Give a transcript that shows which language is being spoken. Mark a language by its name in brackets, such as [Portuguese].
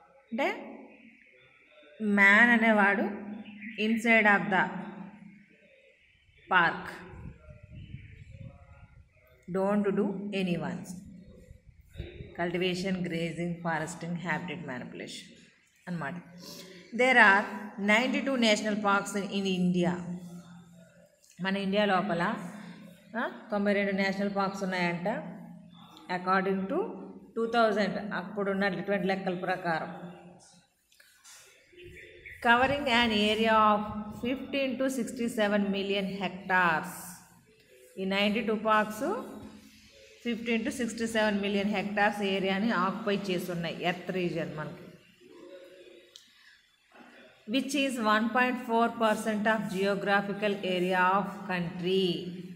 [Telugu] అంటే [English] man [Telugu] అనేవాడు [English] inside of the park don't do any one's cultivation, grazing, foresting, habitat manipulation [Telugu] అన్నమాట. [English] There are 92 national parks in India. [Telugu] మన India లోపల 92 national parks ఉన్నాయంట. [English] according to [Telugu] 2000 అప్పుడున్నటువంటి లెక్కల ప్రకారం. [English] Covering an area of 15 to 67 million hectares. [Telugu] ఈ 92 parks 15 to 67 million hectares ఏరియాని occupy చేస్తున్నాయి ఎర్త్ రీజియన్ మనకి. [English] Which is 1.4% of geographical area of country.